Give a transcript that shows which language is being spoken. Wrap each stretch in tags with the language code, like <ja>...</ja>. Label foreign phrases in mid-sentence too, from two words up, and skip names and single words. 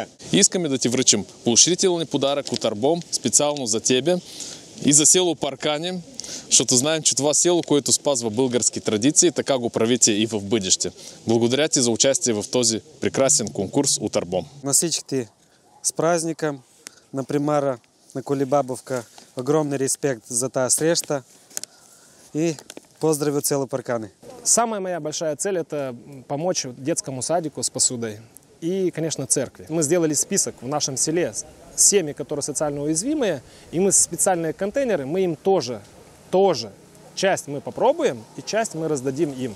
<bg>Искаме да ти връчим поощрителни подарък от Арбом, специално за тебе и за село Паркани, защото знаем, че това село, което спазва български традиции, така го правите и в бъдеще. Благодаря ти за участие в този прекрасен конкурс от Арбом. На всички</bg> <ru>с праздником,</ru> <bg>на примара на Колебабовка,</bg> <ru>огромный респект</ru> <bg>за тази среща и поздрави от село Паркани.</bg> <ru>Самая моя большая цель – это помочь детскому садику с посудой и, конечно, церкви. Мы сделали список в нашем селе семьи, которые социально уязвимые, и мы специальные контейнеры, мы им тоже часть мы попробуем и часть мы раздадим им.</ru>